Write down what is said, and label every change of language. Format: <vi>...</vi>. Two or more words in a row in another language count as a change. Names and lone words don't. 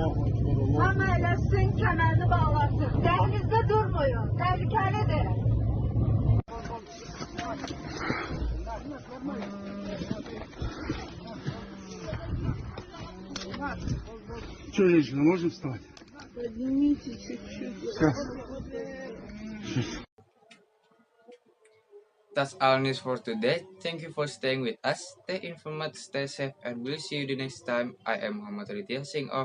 <az>Ama eləsin, kəmərini bağlasın. Dəhlizdə durmayın, təhlükəlidir.</az> <ru>Что, женщина, можем встать? Поднимите чуть-чуть.</ru> <en>That's all news for today. Thank you for staying with us. Stay informed, stay safe, and we'll see you the next time. I am Muhammad Ridya, saying off.</en>